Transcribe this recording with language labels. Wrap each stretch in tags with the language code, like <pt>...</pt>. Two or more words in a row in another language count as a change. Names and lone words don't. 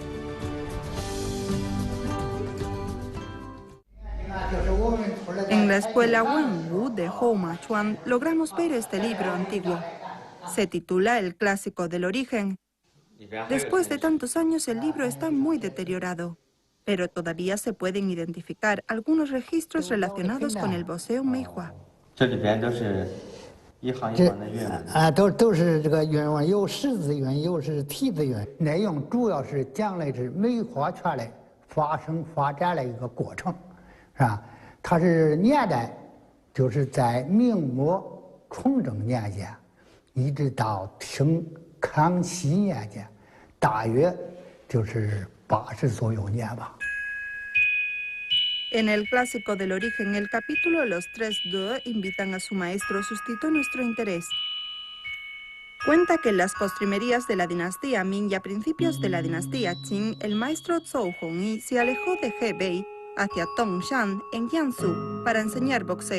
<es>En la escuela Wenwu de Houmachuan logramos ver este libro antiguo. Se titula El clásico del origen. Después de tantos años el libro está muy deteriorado, pero todavía se pueden identificar algunos registros relacionados con el boxeo Meihua.</es> <zh>都是这个原文，有释字原，有是题字原，内容主要是讲的是梅花圈的发生发展的一个过程，是吧？它是年代，就是在明末崇祯年间，一直到清康熙年间，大约就是80左右年吧。</zh> <es>En el clásico del origen, el capítulo Los Tres De invitan a su maestro suscitó nuestro interés. Cuenta que en las postrimerías de la dinastía Ming y a principios de la dinastía Qing, el maestro Zhou Hongyi se alejó de Hebei hacia Tongshan, en Jiangsu, para enseñar boxeo.</es>